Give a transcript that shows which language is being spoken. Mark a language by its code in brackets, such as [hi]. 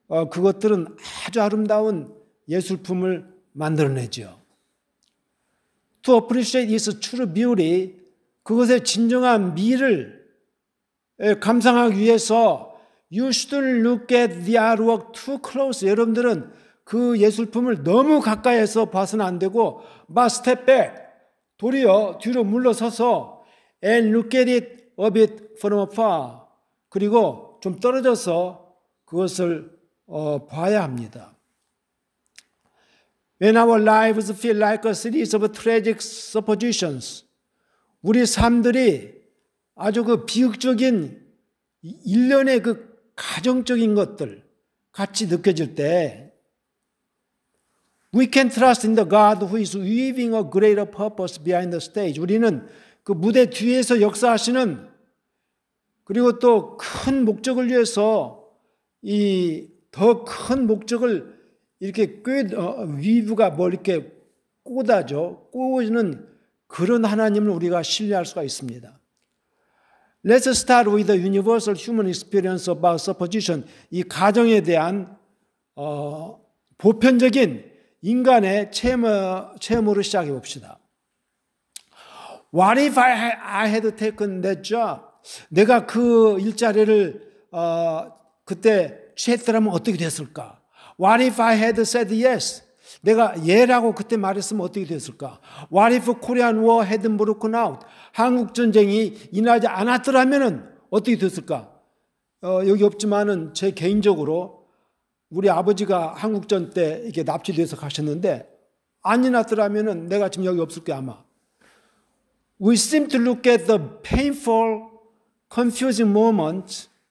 [ko] 그것들은 아주 아름다운 예술품을 만들어내죠. [en] To appreciate its true beauty, [ko] 그것의 진정한 미를 감상하기 위해서 [en] You shouldn't look at the artwork too close. [ko] 여러분들은 그 예술품을 너무 가까이에서 봐서는 안 되고 [en] but step back. [ko] 도리어 뒤로 물러서서 [en] and look at it a bit from afar. [ko] 그리고 좀 떨어져서 그것을 봐야 합니다. [en] When our lives feel like a series of tragic suppositions. [ko] 우리 삶들이 아주 그 비극적인 일련의 그 가정적인 것들 같이 느껴질 때 [en] We can trust in the God who is weaving a greater purpose behind the stage. [ko] 우리는 그 무대 뒤에서 역사하시는 그리고 또 큰 목적을 위해서 이 더 큰 목적을 이렇게 위브가 뭐 이렇게 꼬지는 그런 하나님을 우리가 신뢰할 수가 있습니다. [en] Let's start with the universal human experience about supposition. [ko] 이 가정에 대한 보편적인 인간의 체험으로 시작해 봅시다. [en] What if I had taken that job? [ko] 내가 그 일자리를 그때 취했더라면 어떻게 됐을까? [en] What if I had said yes? [ko] 내가 예라고 그때 말했으면 어떻게 됐을까? [en] What if Korean War hadn't broken out? [ko] 한국 전쟁이 일어나지 않았더라면 어떻게 됐을까? 여기 없지만은 제 개인적으로 우리 아버지가 한국전 때 이렇게 납치돼서 가셨는데 안 일어났더라면 내가 지금 여기 없을 거야 아마. [en] We seem to look at the painful, confusing moments.